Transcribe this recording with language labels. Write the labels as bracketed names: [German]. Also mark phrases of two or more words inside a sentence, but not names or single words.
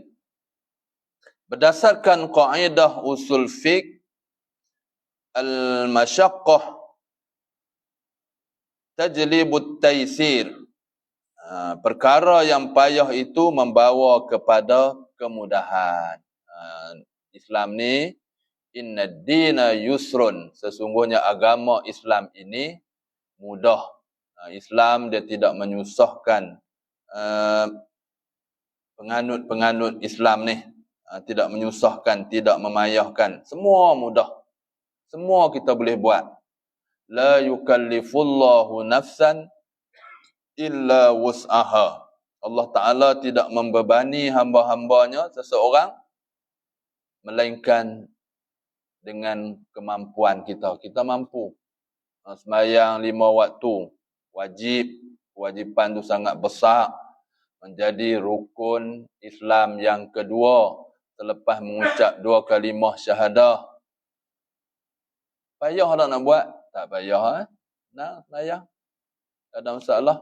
[Malay] Berdasarkan kaedah usul fiqh, [Arabic] المشقة تجلب التيسير. [Malay] Perkara yang payah itu membawa kepada kemudahan. Islam ni, [Arabic] إن الدين يسر. [Malay] Sesungguhnya agama Islam ini mudah. Islam dia tidak menyusahkan penganut Islam ni. Tidak menyusahkan, tidak memayahkan. Semua mudah. Semua kita boleh buat. [Arabic] لا يكلف الله نفسا إلا وسعها. [Malay] Allah Ta'ala tidak membebani hamba-hambanya seseorang melainkan dengan kemampuan kita. Kita mampu. Sembahyang 5 waktu. Wajib. Kewajipan itu sangat besar. Menjadi rukun Islam yang kedua. Selepas mengucap 2 kalimah syahadah. Payah tak nak buat? Tak payah. Nah, sembahyang. Tak ada masalah.